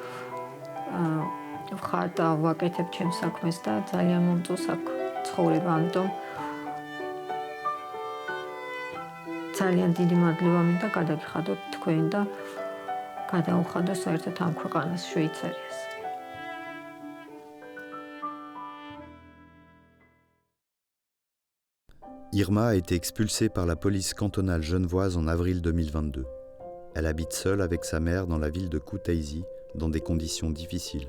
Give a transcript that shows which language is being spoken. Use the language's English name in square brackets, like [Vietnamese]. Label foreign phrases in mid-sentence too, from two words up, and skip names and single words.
[Georgian] ვხატა, ვაკეთებ ჩემს საქმეს და ძალიან მომწონს აქ ცხოვრება, ამიტომ ძალიან დიდი მადლობა მინდა გადაგიხადოთ თქვენ და გადაუხადოს საერთოდ ამ ქვეყანას, შვეიცარიას. [French] Irma a été expulsée par la police cantonale genevoise en avril 2022. Elle habite seule avec sa mère dans la ville de Kutaisi, dans des conditions difficiles.